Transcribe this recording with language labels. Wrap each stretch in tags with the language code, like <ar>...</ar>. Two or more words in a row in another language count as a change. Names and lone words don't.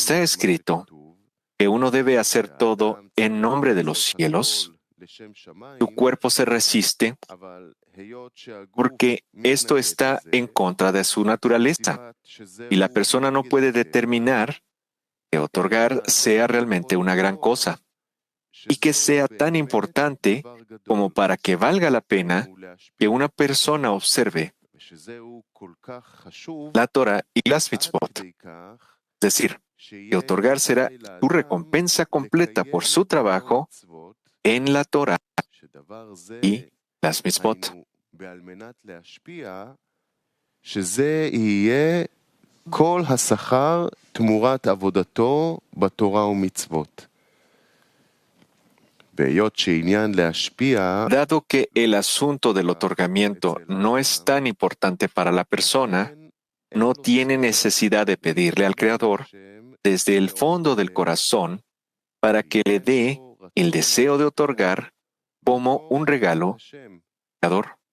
<es>está escrito, que uno debe hacer todo en nombre de los cielos, su cuerpo se resiste porque esto está en contra de su naturaleza y la persona no puede determinar que otorgar sea realmente una gran cosa y que sea tan importante como para que valga la pena que una persona observe la Torah y las mitzvot. Es decir, que otorgar será su recompensa completa por su trabajo en la Torah y las mitzvot.</es> <he>שזה יהיה כל השכר תמורת עבודתו בתורה ומצוות. בהיות שעניין להשפיע,</he> <es>Dado que el asunto del otorgamiento no es tan importante para la persona, no tiene necesidad de pedirle al Creador desde el fondo del corazón para que le dé el deseo de otorgar como un regalo al Creador.</es>